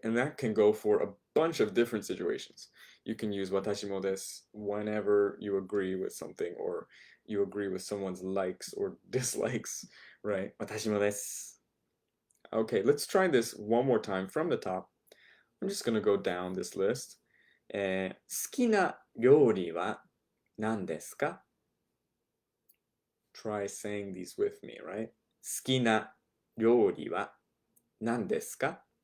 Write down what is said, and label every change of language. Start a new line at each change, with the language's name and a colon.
English: And that can go for a bunch of different situations. You can use
Japanese: watashi mo desu
English: whenever you agree with something or you agree with someone's likes or dislikes, right?
Japanese: Watashi mo desu.
English: Okay, let's try this one more time from the top. I'm just going to go down this list.
Japanese: 好きな料理は何ですか?
English: Try saying these with me, right?
Japanese: 好きな料理は何ですか?